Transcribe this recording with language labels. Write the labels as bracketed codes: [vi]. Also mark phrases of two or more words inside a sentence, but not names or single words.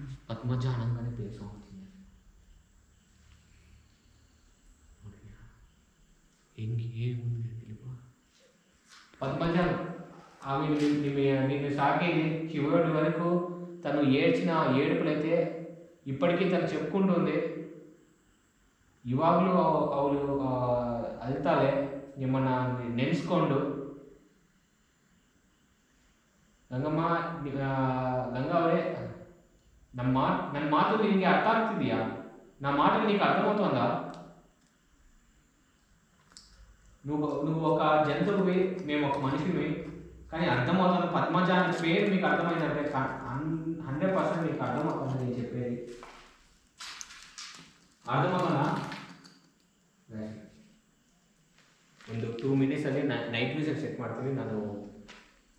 [te] పద్మజ అనగానే పేరు సౌండ్ వచ్చింది. ఏముంది తెలుపు? పద్మజ ఆమె నిన్ను సాకేది చివరి వరకు. తను ఏడ్చిన ఏడుపులైతే ఇప్పటికీ తను చెప్పుకుంటుంది. [kn] ಇವಾಗಲೂ ಅವಳು ಅಳ್ತಾಳೆ. ನಿಮ್ಮನ್ನ ನೆನೆಸ್ಕೊಂಡು. ಗಂಗಮ್ಮ, ಗಂಗಾ ಅವರೇ, ನನ್ನ ಮಾತು ನಿನಗೆ ಅರ್ಥ ಆಗ್ತಿದೆಯಾ? [te] నా మాటలు నీకు అర్థమవుతుందా? నువ్వు ఒక జంతువువి, మేము ఒక మనిషివి, కానీ అర్థమవుతుంది. పద్మజ అనే పేరు మీకు అర్థమైందంటే 100% మీకు అర్థమవుతుంది నేను చెప్పేది. ಅರ್ಥಮೌತನಾ? [kn] ಒಂದು 2 ಮಿನಿಟ್ಸಲ್ಲಿ [en] night vision set [kn] ಮಾಡ್ತೀನಿ ನಾನು.